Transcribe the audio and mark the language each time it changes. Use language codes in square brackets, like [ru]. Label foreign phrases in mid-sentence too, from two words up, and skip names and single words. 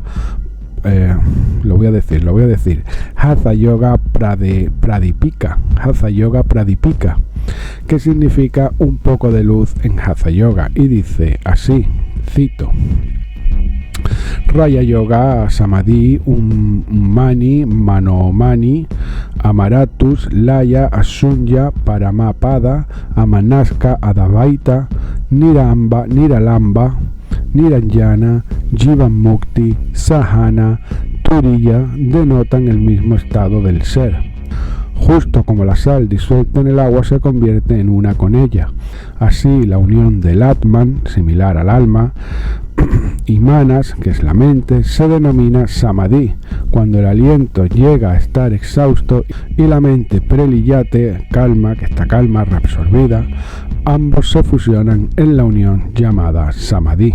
[es] Lo voy a decir, Hatha Yoga Pradipika, Hatha Yoga Pradipika, que significa un poco de luz en Hatha Yoga, y dice así, cito: [sa] Raya Yoga Samadhi Mani Manomani Amaratus Laya Asunya Paramapada Amanaska Adavaita Niralamba Niranjana, Jivan Mukti, Sahana, Turiya [es] denotan el mismo estado del ser. Justo como la sal disuelta en el agua se convierte en una con ella. Así la unión del Atman, similar al alma, y Manas, que es la mente, se denomina Samadhi, cuando el aliento llega a estar exhausto y la mente preliyate, calma, que está calma, reabsorbida, ambos se fusionan en la unión llamada Samadhi.